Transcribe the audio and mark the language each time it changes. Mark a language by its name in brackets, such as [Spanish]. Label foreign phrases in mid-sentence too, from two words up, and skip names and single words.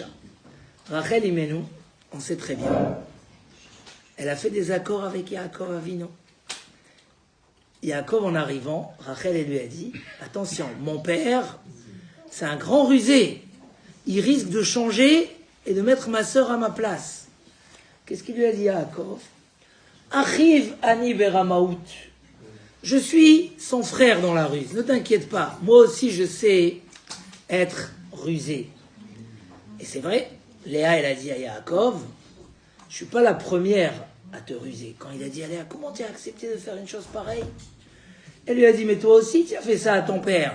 [French] Rachel Imenu, on sait très bien, elle a fait des accords avec Yaakov Avinu. Yaakov, en arrivant, Rachel elle lui a dit, attention, mon père, c'est un grand rusé, il risque de changer et de mettre ma sœur à ma place. Qu'est-ce qu'il lui a dit Yaakov? [Hebrew] אחיו אני ברמאות. [French] Je suis son frère dans la ruse. Ne t'inquiète pas. Moi aussi, je sais être rusé. Et c'est vrai. Léa, elle a dit à Yaakov, je suis pas la première à te ruser. Quand il a dit à Léa, comment tu as accepté de faire une chose pareille? Elle lui a dit, mais toi aussi, tu as fait ça à ton père.